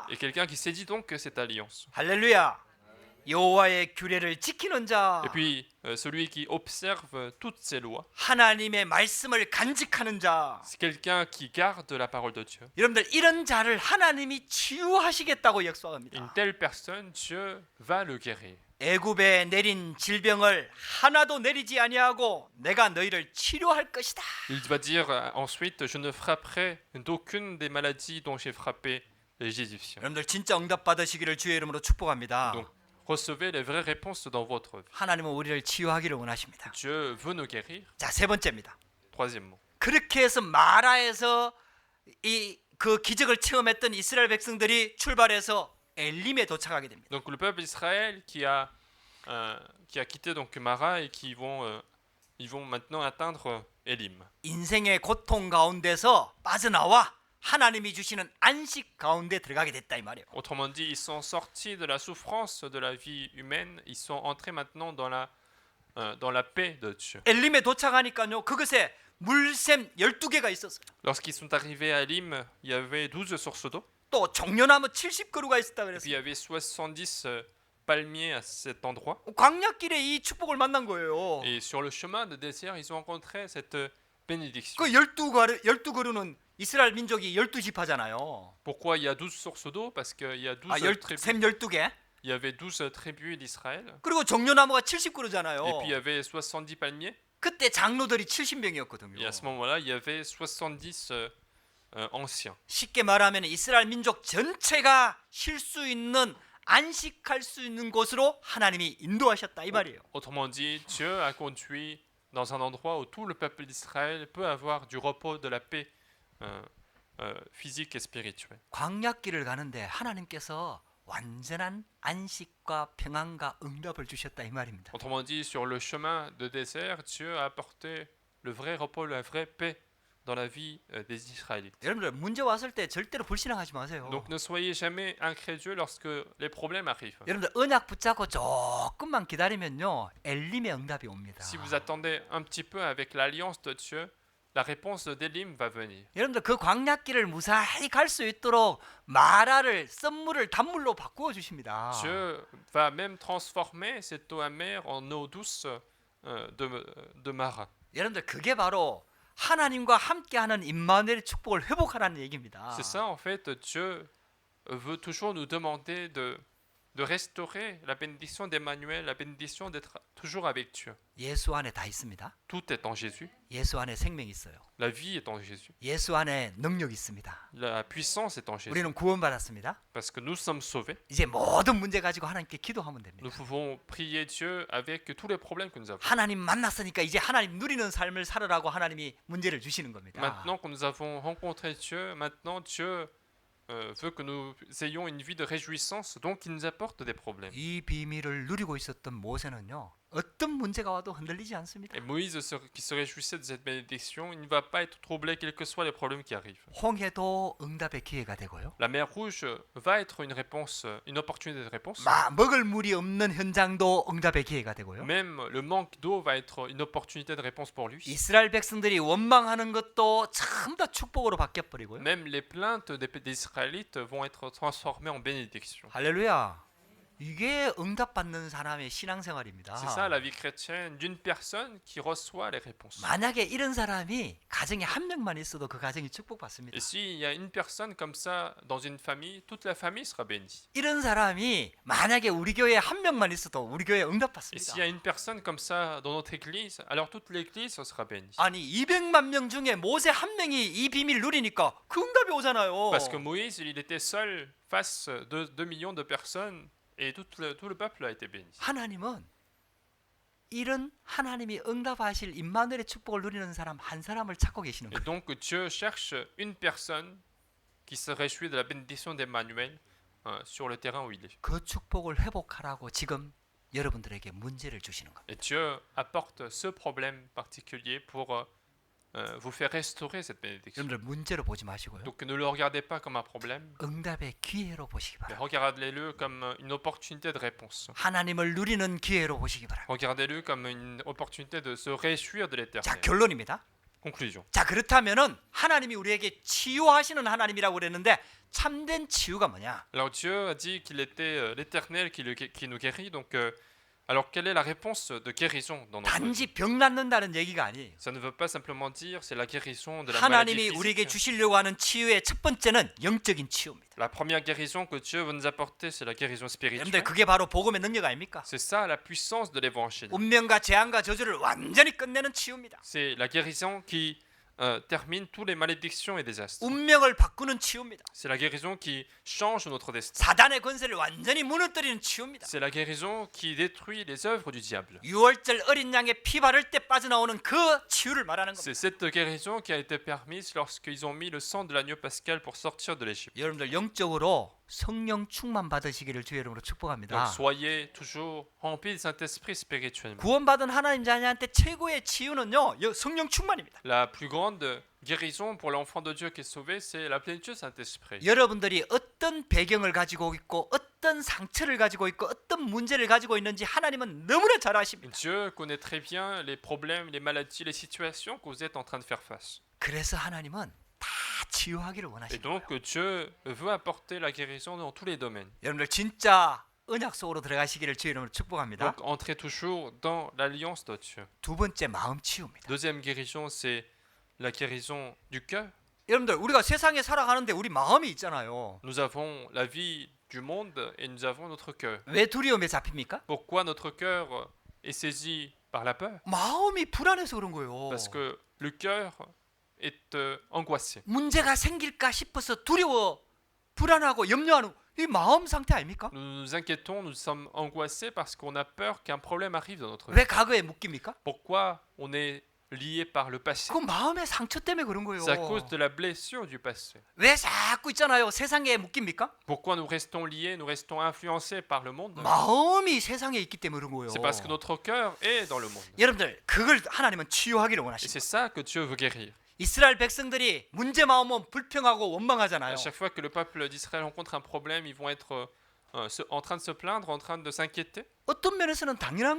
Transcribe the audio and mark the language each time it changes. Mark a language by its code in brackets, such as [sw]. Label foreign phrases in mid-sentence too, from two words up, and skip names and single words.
[fr] Et quelqu'un qui saisit donc cette alliance. [ko] 할렐루야. 여호와의 규례를 지키는 자. [fr] Et puis celui qui observe toutes ces lois. [ko] 하나님의 말씀을 간직하는 자. [fr] C'est quelqu'un qui garde la parole de Dieu. [ko] 여러분들 이런 자를 하나님이 치유하시겠다고 [fr] Une [ko] 약속합니다. [fr] telle personne, Dieu va le guérir. [ko] 애굽에 내린 질병을 하나도 내리지 아니하고 내가 너희를 치료할 것이다. [fr] Il va dire ensuite, je ne frapperai d'aucune des maladies dont j'ai frappé les Égyptiens. [ko] 여러분들 진짜 응답 받으시기를 주의 이름으로 축복합니다. [fr] Donc, recevez les vraies réponses dans votre vie. [ko] 하나님은 우리를 치유하기를 원하십니다. [fr] Dieu veut nous guérir. [ko] 자, 세 번째입니다. [fr] Troisièmement. [ko] 그렇게 해서 마라에서 이 그 기적을 체험했던 이스라엘 백성들이 출발해서 엘림에 도착하게 됩니다. [fr] Donc le peuple d'Israël qui a quitté donc Mara et qui ils vont maintenant atteindre Élim. [ko] 인생의 고통 가운데서 빠져나와 하나님이 주시는 안식 가운데 들어가게 됐다 이 말이에요. [fr] Autrement dit, ils sont sortis de la souffrance de la vie humaine, ils sont entrés maintenant dans la paix de Dieu. [ko] 엘림에 도착하니까요. 그것에 물샘 12개가 있었어요. [fr] Lorsqu'ils sont arrivés à Élim, il y avait 12 sources d'eau, [ko] 또 종려나무 70그루가 있었다 [fr] et puis il y [ko] 그랬어요. [fr] avait 70 palmiers à cet endroit. [ko] 광야길에 이 축복을 만난 거예요. [fr] Et sur le chemin de désert, ils ont rencontré cette bénédiction. [ko] 그 12그루는 이스라엘 민족이 12지파잖아요. [fr] Pourquoi il y a 12 sources d'eau? Parce qu'il y a 12 tribus. [ko] 샘 12개. [fr] Il y avait 12 tribus d'Israël. [ko] 그리고 종려나무가 [fr] Et puis il y [ko] 70그루잖아요. [fr] avait 70 palmiers. [ko] 그때 장로들이 [fr] Et [ko] 70명이었거든요. [fr] à ce moment-là, il y avait 70 anciens. [ko] 쉽게 말하면 이스라엘 민족 전체가 쉴 수 있는 안식할 수 있는 곳으로 하나님이 인도하셨다 이 말이에요. [fr] Autrement dit, Dieu a conduit dans un endroit où tout le peuple d'Israël peut avoir du repos, de la paix physique et spirituelle. [ko] 광야길을 가는데 하나님께서 완전한 안식과 평안과 응답을 주셨다 이 말입니다. [fr] Autrement dit, sur le chemin de désert, Dieu a apporté le vrai repos, la vraie paix dans la vie des Israélites. [ko] 여러분들 문제 왔을 때 절대로 불신앙하지 마세요. [fr] Donc ne soyez jamais incrédules lorsque les problèmes arrivent. [ko] 여러분들 언약 붙잡고 조금만 기다리면요 엘림의 응답이 옵니다. [fr] Si vous attendez un petit peu avec l'alliance de Dieu, la réponse d'Élim va venir. [ko] 여러분들 그 광야길을 무사히 갈 수 있도록 마라를 썸물을 단물로 바꾸어 주십니다. [fr] Dieu va même transformer cette eau amère en eau douce de Mara. [ko] 여러분들 그게 바로 하나님과 함께하는 임마누엘의 축복을 회복하라는 얘기입니다. [fr] C'est ça en fait, Dieu veut toujours nous demander de restaurer la bénédiction d'Emmanuel, la bénédiction d'être toujours avec Dieu. [ko] 예수 안에 다 있습니다. [fr] Tout est en Jésus, [ko] 예수 안에 생명이 있어요. [fr] la vie est en Jésus, [ko] 예수 안에 능력이 있습니다. [fr] la puissance est en Jésus, [ko] 우리는 구원받았습니다. [fr] parce que nous sommes sauvés. [ko] 이제 모든 문제 가지고 하나님께 기도하면 됩니다. [fr] Nous pouvons prier Dieu avec tous les problèmes que nous avons. [ko] 하나님 만났으니까 이제 하나님 누리는 삶을 살으라고 하나님이 문제를 주시는 겁니다. [fr] Maintenant que nous avons rencontré Dieu, maintenant Dieu veut que nous ayons une vie de réjouissance, donc il nous apporte des problèmes. [ko] 이 비밀을 누리고 있었던 모세는요. 어떤 문제가 와도 흔들리지 않습니다. [fr] Et Moïse qui se réjouissait de cette bénédiction, il ne va pas être troublé quels que soient les problèmes qui arrivent. [ko] 홍해도 응답의 기회가 되고요. [fr] La mer Rouge va être une réponse, une opportunité de réponse. [ko] 먹을 물이 없는 현장도 응답의 기회가 되고요. [fr] Même le manque d'eau va être une opportunité de réponse pour lui. [ko] 이스라엘 백성들이 원망하는 것도 전부 다 축복으로 바뀌어 버리고요. [fr] Même les plaintes des Israélites vont être transformées en bénédiction. [ko] 할렐루야. 이게 응답받는 사람의 신앙생활입니다. [fr] C'est ça la vie chrétienne d'une personne qui reçoit les réponses. [ko] 만약에 이런 사람이 가정에 한 명만 있어도 그 가정이 축복받습니다. [fr] Et s'il y a une personne comme ça dans une famille, toute la famille sera bénie. [ko] 이런 사람이 만약에 우리 교회에 한 명만 있어도 우리 교회에 [fr] Et [ko] 응답받습니다. [fr] s'il y a une personne comme ça dans notre église, alors toute l'église sera bénie. [ko] 아니 200만 명 중에 모세 한 명이 이 비밀 누리니까 그 응답이 오잖아요. [fr] Parce que Moïse, il était seul face de 2 millions de personnes et tout le peuple a été béni. [ko] 하나님은 이런 하나님이 응답하실 임마누엘의 축복을 누리는 사람 한 사람을 찾고 계시는 [fr] Et [ko] 거예요. [fr] donc Dieu cherche une personne qui se réjouit de la bénédiction d'Emmanuel sur le terrain où il est. [ko] 그 축복을 회복하라고 지금 여러분들에게 문제를 주시는 겁니다. [fr] Et Dieu apporte ce problème particulier pour vous faire restaurer cette bénédiction. [ko] 여러분들 문제로 보지 마시고요. [fr] Donc ne le regardez pas comme un problème, [ko] 응답의 기회로 보시기 [fr] mais [ko] 바랍니다. [fr] regardez-le comme une opportunité de réponse. [ko] 하나님을 누리는 기회로 보시기 바랍니다. [fr] Regardez-le comme une opportunité de se réjouir de [ko] 자, [fr] l'éternel. [ko] 결론입니다. [fr] Conclusion. [ko] 자, 그렇다면은 하나님이 우리에게 치유하시는 하나님이라고 그랬는데 참된 치유가 뭐냐? [fr] Alors Dieu a dit qu'il était l'éternel qui nous guérit. Donc, alors quelle est la réponse de guérison dans notre vie? [ko] 단지 병 낫는다는 얘기가 아니에요. [fr] Ça ne veut pas simplement dire c'est la guérison de la maladie [ko] 하나님이 우리에게 [fr] physique. [ko] 주시려고 하는 치유의 첫 번째는 영적인 치유입니다. [fr] La première guérison que Dieu veut nous apporter, c'est la guérison [ko] 여러분들 [fr] spirituelle. [ko] 그게 바로 복음의 능력 아닙니까? [fr] C'est ça la puissance de l'évangile. [ko] 운명과 재앙과 저주를 완전히 끝내는 치유입니다. [fr] C'est la guérison qui termine toutes les malédictions et désastres. [ko] 운명을 바꾸는 치유입니다. [fr] C'est la guérison qui change notre destin. [ko] 사단의 권세를 완전히 무너뜨리는 치유입니다. [fr] C'est la guérison qui détruit les œuvres du diable. [ko] 6월절 어린 양의 피 바를 때 빠져나오는 그 치유를 말하는 겁니다. [fr] C'est cette guérison qui a été permise lorsqu'ils ont mis le sang de l'agneau pascal pour sortir de l'Égypte. [ko] 여러분들 영적으로 성령 충만 받으시기를 주의 이름으로 축복합니다. [fr] Donc soyez toujours remplis du Saint-Esprit spirituellement. [ko] 구원받은 하나님 자녀한테 최고의 치유는요, 성령 충만입니다. [fr] La plus grande guérison pour l'enfant de Dieu qui est sauvé, c'est la plénitude du Saint-Esprit. [ko] 여러분들이 어떤 배경을 가지고 있고 어떤 상처를 가지고 있고 어떤 문제를 가지고 있는지 하나님은 너무나 잘 아십니다. [fr] Dieu connaît très bien les problèmes, les maladies, les situations que vous êtes en train de faire face. [ko] 그래서 하나님은 다 치유하기를 [fr] Et [ko] 원하십니다. [fr] donc Dieu veut apporter la guérison dans tous les domaines. [ko] 여러분들 진짜 언약 속으로 들어가시기를 주의 이름으로 축복합니다. [fr] Donc entrez toujours dans l'alliance de Dieu. [ko] 두 번째 마음 치유입니다. [fr] Deuxième guérison, c'est la guérison du cœur. [ko] 여러분들 우리가 세상에 살아가는데 우리 마음이 있잖아요. [fr] Nous avons la vie du monde et nous avons notre cœur. [ko] 왜 두려움에 잡힙니까? [fr] Pourquoi notre cœur est saisi par la peur? [ko] 마음이 불안해서 그런 거예요. [fr] Parce que le cœur est angoissé. [ko] 문제가 생길까 싶어서 두려워, 불안하고 염려하는 이 마음 상태 아닙니까? [fr] Nous nous inquiétons, nous sommes angoissés parce qu'on a peur qu'un problème arrive dans notre vie. [ko] 왜 과거에 묶입니까? [fr] Pourquoi on est lié par le passé? [ko] 그 마음의 상처 때문에 그런 거예요. [fr] C'est à cause de la blessure du passé. [ko] 왜 자꾸 있잖아요. 세상에 묶입니까? [fr] Pourquoi nous restons liés, nous restons influencés par le monde? [ko] 마음이 세상에 있기 때문에 그런 거예요. [fr] C'est parce que notre cœur est dans le monde. [ko] 여러분들 그걸 하나님은 치유하기를 [fr] Et [ko] 원하십니다. [fr] c'est ça que Dieu veut guérir. [ko] 이스라엘 백성들이 문제 마음은 불평하고 [fr] À [ko] 원망하잖아요. [fr] chaque fois que le peuple d'Israël rencontre un problème, ils vont être en train de se plaindre, en train de s'inquiéter. [ko] 어떤 면에서는 당연한